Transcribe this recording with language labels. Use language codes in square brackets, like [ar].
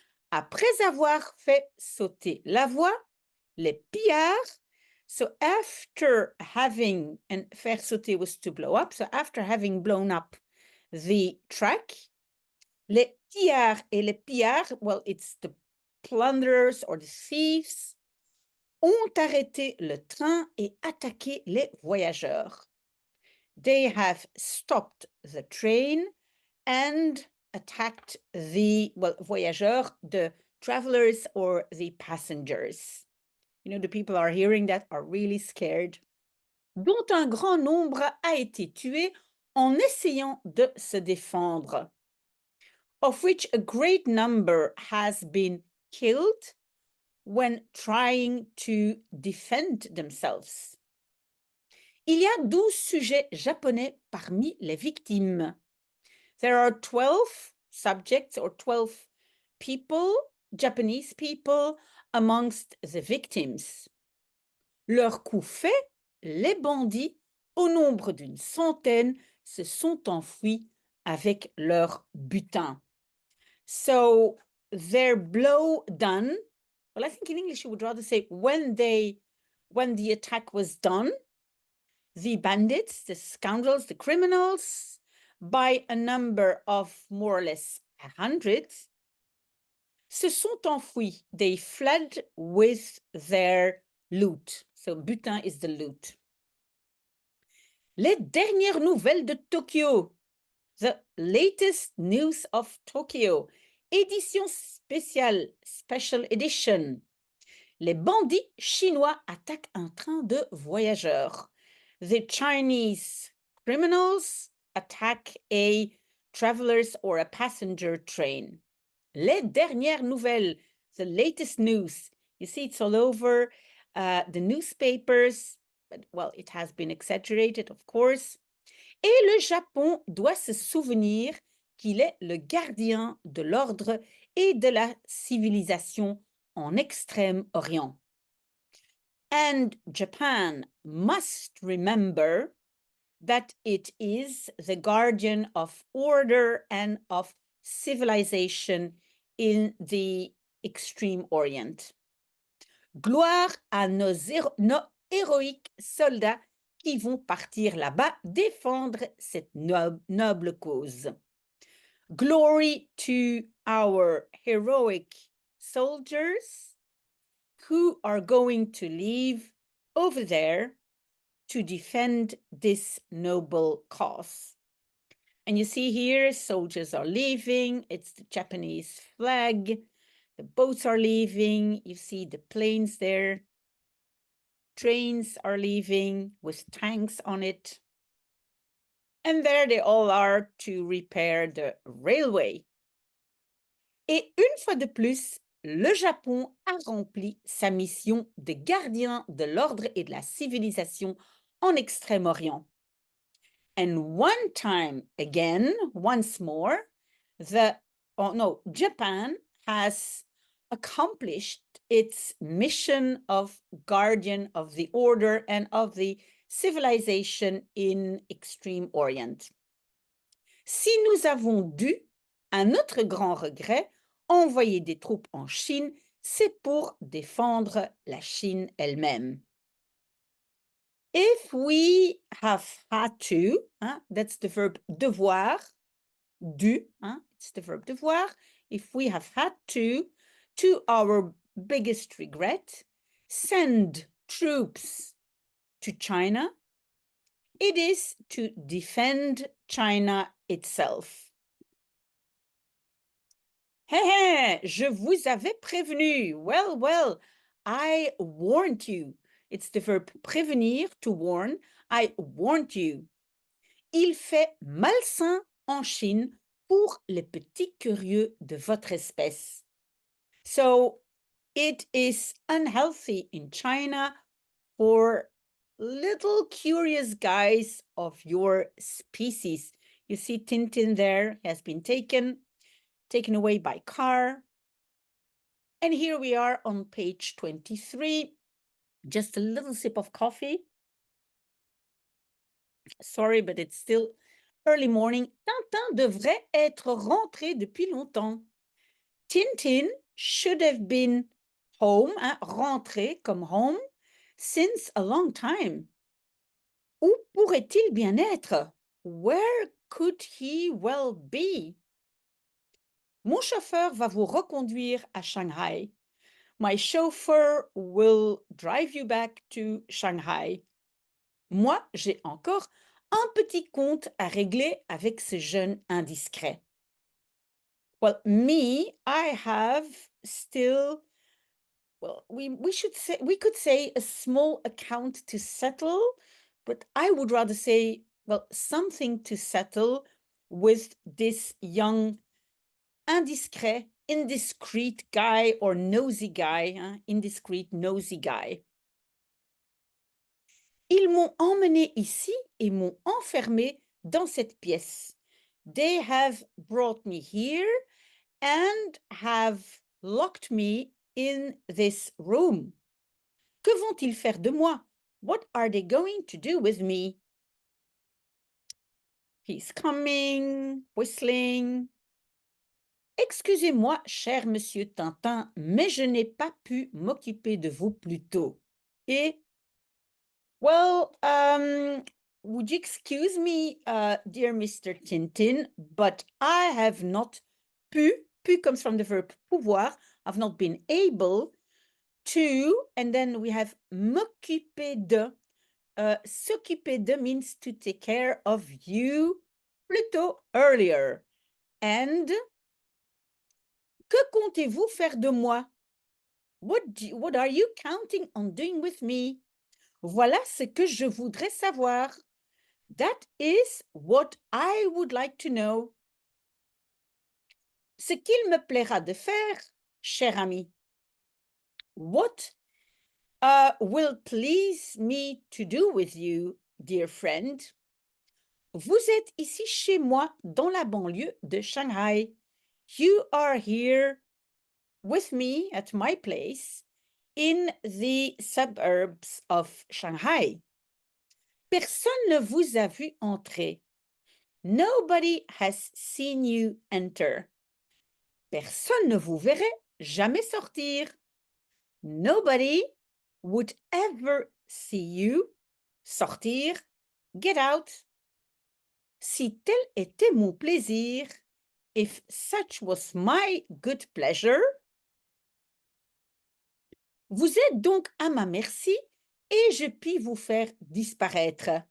[fr] Après avoir fait sauter la voie, les pillards, [en] so after having, and faire sauter was to blow up, so after having blown up the track, [fr] les pillards et les pillards, [en] well, it's the plunderers or the thieves, [fr] ont arrêté le train et attaqué les voyageurs. [en] They have stopped the train and attacked the, well, voyageurs, the travelers or the passengers. You know, the people are hearing that are really scared. [fr] Dont un grand nombre a été tué en essayant de se défendre. [en] Of which a great number has been killed when trying to defend themselves. [fr] Il y a 12 sujets japonais parmi les victimes. [en] There are 12 subjects or 12 people, Japanese people, amongst the victims. [fr] Leur coup fait, les bandits, au nombre d'une centaine, se sont enfuis avec leur butin. [en] So their blow done, well, I think in English you would rather say when the attack was done, the bandits, the scoundrels, the criminals, by a number of more or less 100, [fr] se sont enfuis. [en] They fled with their loot. So butin is the loot. [fr] Les dernières nouvelles de Tokyo. [en] The latest news of Tokyo. [fr] Édition spéciale, [en] special edition. [fr] Les bandits chinois attaquent un train de voyageurs. [en] The Chinese criminals attack a traveler's or a passenger train. [fr] Les dernières nouvelles, [en] the latest news. You see, it's all over the newspapers, but, well, it has been exaggerated, of course. [fr] Et le Japon doit se souvenir qu'il est le gardien de l'ordre et de la civilisation en Extrême-Orient. [en] And Japan must remember that it is the guardian of order and of civilization in the Extreme Orient. [fr] Gloire à nos héroïques soldats qui vont partir là-bas défendre cette noble cause. [en] Glory to our heroic soldiers who are going to leave over there to defend this noble cause. And you see here, soldiers are leaving. It's the Japanese flag. The boats are leaving. You see the planes there. Trains are leaving with tanks on it. And there they all are to repair the railway. [fr] Et une fois de plus, le Japon a rempli sa mission de gardien de l'ordre et de la civilisation en Extrême-Orient. [en] And one time again, once more, Japan has accomplished its mission of guardian of the order and of the civilization in Extreme Orient. [fr] Si nous avons dû, à notre grand regret, envoyer des troupes en Chine, c'est pour défendre la Chine elle-même. [en] If we have had to, that's the verb devoir, dû, it's the verb devoir. If we have had to our biggest regret, send troops to China, it is to defend China itself. [fr] Hé, je vous avais prévenu. [en] Well, I warned you. It's the verb prévenir, to warn. I warned you. [fr] Il fait malsain en Chine pour les petits curieux de votre espèce. [en] So, it is unhealthy in China for little curious guys of your species. You see Tintin there has been taken away by car. And here we are on page 23. Just a little sip of coffee. Sorry, but it's still early morning. [fr] Tintin devrait être rentré depuis longtemps. [en] Tintin should have been home, rentré comme home, since a long time. [fr] Où pourrait-il bien être? [en] Where could he well be? [fr] Mon chauffeur va vous reconduire à Shanghai. [en] My chauffeur will drive you back to Shanghai. [fr] Moi, j'ai encore un petit compte à régler avec ce jeune indiscret. [en] Well, me, I have still, well, we could say a small account to settle, but I would rather say, well, something to settle with this young indiscret, indiscreet guy or nosy guy, indiscreet, nosy guy. [fr] Ils m'ont emmené ici et m'ont enfermé dans cette pièce. [en] They have brought me here and have locked me in this room. [fr] Que vont-ils faire de moi? [en] What are they going to do with me? He's coming, whistling. [fr] Excusez-moi, cher monsieur Tintin, mais je n'ai pas pu m'occuper de vous plus tôt. [en] Et, well, would you excuse me, dear Mr. Tintin, but I have not pu, pu comes from the verb pouvoir, I've not been able to, and then we have m'occuper de. S'occuper de means to take care of you, plutôt earlier. [fr] And que comptez-vous faire de moi? [en] What are you counting on doing with me? [fr] Voilà ce que je voudrais savoir. [en] That is what I would like to know. [fr] Ce qu'il me plaira de faire, cher ami. [en] What will please me to do with you, dear friend? [fr] Vous êtes ici chez moi dans la banlieue de Shanghai. [en] You are here with me at my place in the suburbs of Shanghai. [fr] Personne ne vous a vu entrer. [en] Nobody has seen you enter. [fr] Personne ne vous verrait jamais sortir. [en] Nobody would ever see you sortir, get out. [fr] Si tel était mon plaisir, [en] if such was my good pleasure, [fr] vous êtes donc à ma merci et je puis vous faire disparaître.